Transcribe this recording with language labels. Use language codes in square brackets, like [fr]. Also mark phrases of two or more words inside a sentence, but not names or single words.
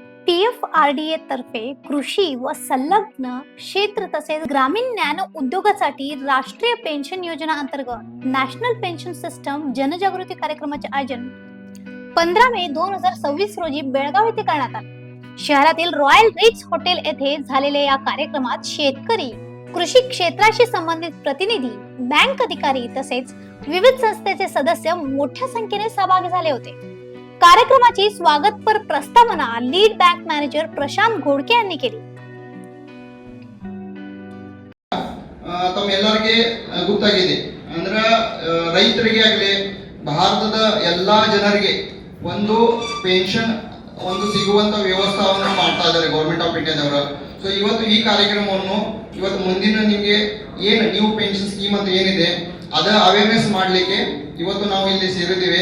[mr] PFRDA तर्फे कृषी व संलग्न क्षेत्र तसेच ग्रामीण ज्ञान उद्योगासाठी राष्ट्रीय पेन्शन योजना अंतर्गत नॅशनल पेन्शन सिस्टम जनजागृती कार्यक्रमाचे आयोजन 15 मे 2026 रोजी बेळगाव येथे करण्यात आले. शहरातील रॉयल रिट्स हॉटेल येथे झालेल्या या कार्यक्रमात शेतकरी, कृषी क्षेत्राशी संबंधित प्रतिनिधी, बँक अधिकारी तसेच विविध संस्थेचे सदस्य मोठ्या संख्येने सहभागी झाले होते. कार्यक्रमाची स्वागतपर ಪ್ರಸ್ತಾವನಾ [en] lead bank manager [mr] ಪ್ರಶಾಂತ್ ಘೋಡ್ಕೆ यांनी केली. [kn] ತಮ್ಮೆಲ್ಲರಿಗೆ ಗೊತ್ತಾಗಿದೆ ಅಂದ್ರೆ ರೈತರಿಗೆ ಆಗಲಿ ಭಾರತದ ಎಲ್ಲಾ ಜನರಿಗೆ ಒಂದು ಪೆನ್ಷನ್ ಒಂದು ಸಿಗುವಂತ ವ್ಯವಸ್ಥೆಯನ್ನು ಮಾಡ್ತಾ ಇದ್ದಾರೆ [en] Government of Indiaದವರು. [kn] ಸೊ ಇವತ್ತು ಈ ಕಾರ್ಯಕ್ರಮವನ್ನು ಇವತ್ತು ಮುಂದಿನ ನಿಮಗೆ ಏನು [en] New Pension Scheme [kn] ಅಂತ ಏನಿದೆ ಅದ ಅವೇರ್ನೆಸ್ ಮಾಡಲಿಕ್ಕೆ ಇವತ್ತು ನಾವು ಇಲ್ಲಿ ಸೇರಿದ್ದೇವೆ.